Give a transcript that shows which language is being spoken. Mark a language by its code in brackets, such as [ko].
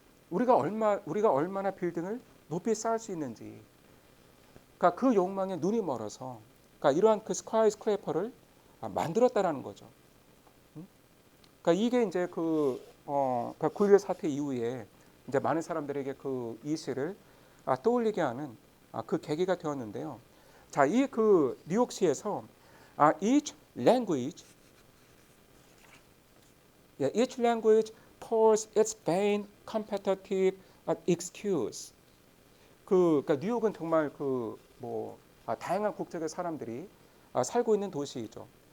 [ko] 우리가 얼마나 빌딩을 높이 쌓을 수 있는지, 그러니까 그 욕망에 눈이 멀어서, 그러니까 이러한 그 스카이스크래퍼를 만들었다라는 거죠. 그러니까 이게 이제 그러니까 9.11 사태 이후에 이제 많은 사람들에게 그 이 시를 떠올리게 하는 그 계기가 되었는데요. 자, 이 그 뉴욕시에서 [en] each language, each language pours its vain competitive excuse. [ko] 그러니까 뉴욕은 정말 다양한 국적의 사람들이 살고 있는 도시이죠.